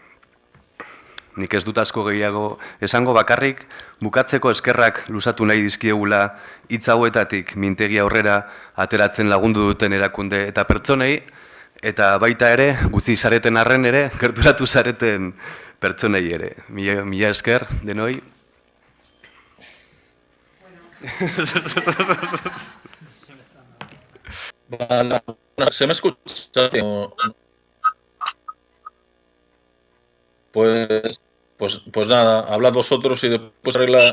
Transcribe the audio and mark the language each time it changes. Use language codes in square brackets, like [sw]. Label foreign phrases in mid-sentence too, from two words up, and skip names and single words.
[eu] Nik ez dut asko gehiago esango bakarrik, bukatzeko eskerrak luzatu nahi dizkiegula hitz hauetatik mintegi aurrera ateratzen lagundu duten erakunde eta pertsonei, eta baita ere, gutxi zareten arren ere, gerturatu zareten pertsonei ere. Mila esker, denoi. [es] ¿Se me escucha? Pues nada, hablad vosotros y después arregla...